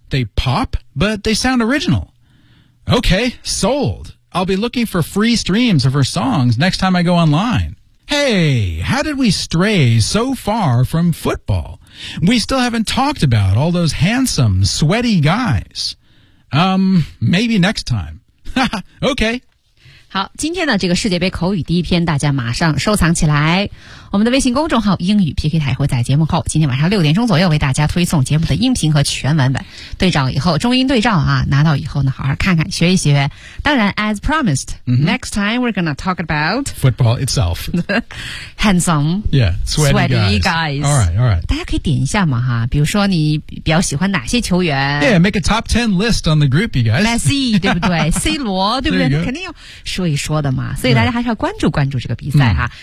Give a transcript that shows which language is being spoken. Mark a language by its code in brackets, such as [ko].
[en] They pop, but they sound original. Okay, sold. I'll be looking for free streams of her songs next time I go online. Hey, how did we stray so far from football? We still haven't talked about all those handsome, sweaty guys. Maybe next time. Okay. [zh] 好，今天的这个世界杯口语第一篇大家马上收藏起来。我们的微信公众号英语 PK 台会在节目后今天晚上6点左右为大家推送节目的音频和全文本。对照以后中英对照啊，拿到以后呢好好看看学一学。当然 [en] as promised,、mm-hmm. next time we're gonna talk about football itself. Handsome. Yeah, sweaty guys. Alright, alright. [zh] 大家可以点一下嘛哈，比如说你比较喜欢哪些球员。 [en] Yeah, make a top 10 list on the group, you guys. [zh] Messi, 对不对 ?C 罗对不对肯定要说一说的嘛。所以大家还是要关注关注这个比赛哈。